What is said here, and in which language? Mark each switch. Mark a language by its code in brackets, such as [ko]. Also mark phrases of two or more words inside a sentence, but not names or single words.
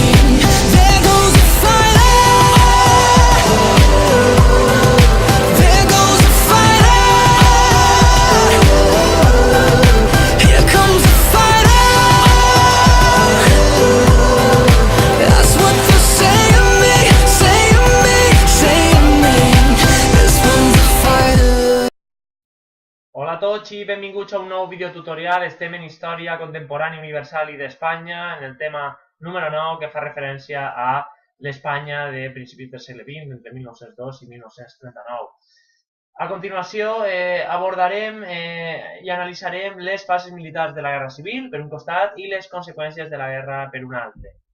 [en] There goes the fighter. There goes the fighter. Here comes the fighter. That's what they'll say of me, say of me, say of me. This one's the fighter. [ca] Hola a tots i benvinguts a un nou videotutorial. Estem en Història Contemporània Universal i d'Espanya, en el tema número 9, que fa referència a l'Espanya de principis del segle XX, entre 1902 i 1939. A continuació abordarem i analitzarem les fases militars de la Guerra Civil, per un costat, i les conseqüències de la guerra, per un altre.